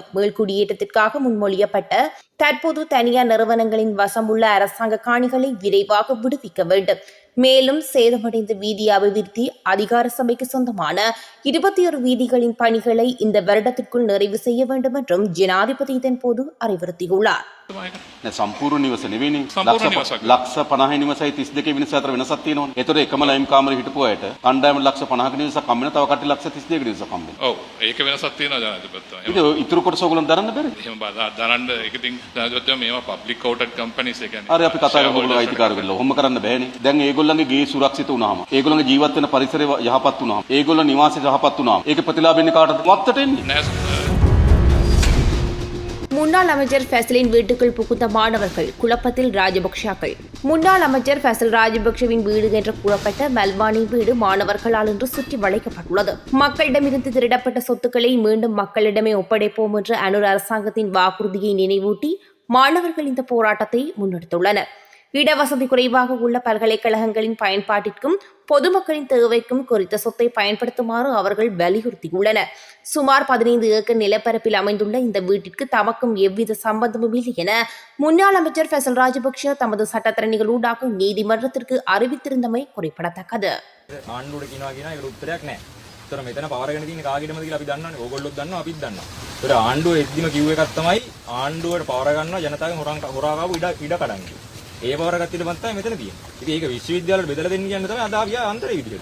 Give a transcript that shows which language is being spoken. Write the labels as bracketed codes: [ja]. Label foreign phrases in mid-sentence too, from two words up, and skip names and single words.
[ta] மேல்குடியேற்றத்திற்காக முன்மொழியப்பட்ட தற்போது தனியார் நிறுவனங்களின் வசமுள்ள அரசாங்க காணிகளை விரைவாக விடுவிக்க வேண்டும். மேலும் சேதமடைந்த வீதி அபிவிருத்தி அதிகார சபைக்கு சொந்தமான 21 வீதிகளின் பணிகளை இந்த வருடத்திற்குள் நிறைவு செய்ய வேண்டும் என்றும் ஜனாதிபதி இதன் போது அறிவுறுத்தியுள்ளார். [si] සම්පූර්ණ නිවස නෙවෙයිනේ. ලක්ෂ 50 නිවසයි 32 වෙනස අතර වෙනසක් තියෙනවනේ. ඒතර එකම ලයිම් කාමරේ හිටපු අයට කණ්ඩායම ලක්ෂ 50ක නිවසක් හම්බ වෙනවා. තව කට්ටිය ලක්ෂ 32ක නිවසක් හම්බ වෙනවා. ඔව් ඒක වෙනසක් තියෙනවා ජනාධිපතිතුමා. ඒක ඉතුරු කොටස ඔයගොල්ලන් දරන්න බැරිද? එහෙම දරන්න ඒක ඉතින් ජනාධිපතිතුමා මේවා [en] public quoted companies [si] ඒ කියන්නේ. හරි අපි කතා කරමු ඔයගොල්ලෝ අයිතිකාර වෙලා. ඔහොම කරන්න බෑනේ. දැන් ඒගොල්ලන්ගේ ගේ සුරක්ෂිත වුණාම, ඒගොල්ලන්ගේ ජීවත් වෙන පරිසරය යහපත් වුණාම, ඒගොල්ලෝ නිවාසය යහපත් වුණාම, ඒකේ ප්‍රතිලාභ වෙන්නේ කාටද? වත්තට එන්නේ. [ta] முன்னாள் அமைச்சர் ஃபெசலின் வீட்டுக்குள் புகுந்த மாணவர்கள் குழப்பத்தில் ராஜபக்ஷாக்கள். முன்னாள் அமைச்சர் ஃபெசல் ராஜபக்ஷவின் வீடு என்று கூறப்பட்ட மல்வானி வீடு மாணவர்களால் இன்று சுற்றி வளைக்கப்பட்டுள்ளது. மக்களிடமிருந்து திருடப்பட்ட சொத்துக்களை மீண்டும் மக்களிடமே ஒப்படைப்போம் என்ற அனுர் அரசாங்கத்தின் வாக்குறுதியை நினைவூட்டி மாணவர்கள் இந்த போராட்டத்தை முன்னெடுத்துள்ளனர். இடவசதி குறைவாக உள்ள பல்கலைக்கழகங்களின் பயன்பாட்டிற்கும் பொதுமக்களின் தேவைக்கும் குறித்த சொத்தை பயன்படுத்துமாறு அவர்கள் வலியுறுத்தியுள்ளனர். சுமார் 15 ஏக்கர் நிலப்பரப்பில் அமைந்துள்ள இந்த வீட்டிற்கு தமக்கும் எவ்வித சம்பந்தமும் இல்லை என முன்னாள் அமைச்சர் ஃபெசல் ராஜபக்ஷ தமது சட்டத்தரணிகளூடாக நீதிமன்றத்திற்கு அறிவித்திருந்தமை குறிப்பிடத்தக்கது. [si] මෙතන පවරගෙන තියෙන කාගෙදමද කියලා අපි දන්නවනේ. ඕගොල්ලොත් දන්නවා අපිත් දන්නවා. ඒතර ආණ්ඩුව එද්දිම කිව්ව එකක් තමයි ආණ්ඩුවට පවර ගන්නවා ජනතාවගෙන් හොරා කාපු ඉඩ කඩන් කියලා. ඒ පවර ගත්තට මත්තයි මෙතන තියෙන්නේ. ඉතින් ඒක විශ්වවිද්‍යාලවල බෙදලා දෙන්න කියන්නේ තමයි අද ආවිය අන්තරේ විදිහට.